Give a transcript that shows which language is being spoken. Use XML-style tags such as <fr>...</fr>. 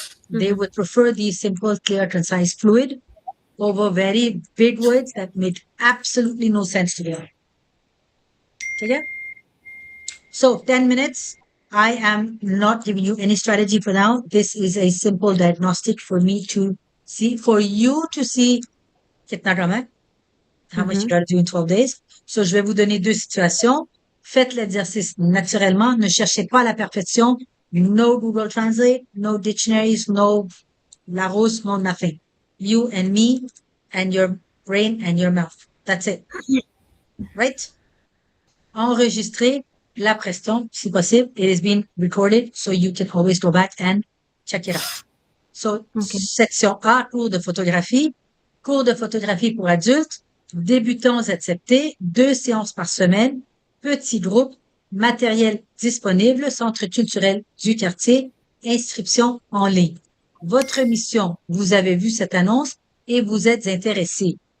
<en>They would prefer the simple, clear, concise, fluid over very big words that made absolutely no sense to them. Okay? So 10 minutes. I am not giving you any strategy for now. This is a simple diagnostic for me to see, for you to see</en> <hi>kitna kam hai,</hi> <en>how much you got to do in 12 days.</en> <fr>So, je vais vous donner deux situations. Faites l'exercice naturellement. Ne cherchez pas la perfection.</fr> <en>No Google Translate, no dictionaries, no Larousse, no nothing. You and me and your brain and your mouth. That's it. Right?</en> <fr>Enregistrez la prestation, si possible.</fr> <en>It is being recorded, so you can always go back and check it out.</en> <fr>So, section A, cours de photographie. Cours de photographie pour adultes. Débutants acceptés. 2 séances par semaine. Petit groupe. Matériel disponible. Centre culturel du quartier. Inscription en ligne. Votre mission, vous avez vu cette annonce et vous êtes intéressé.</fr>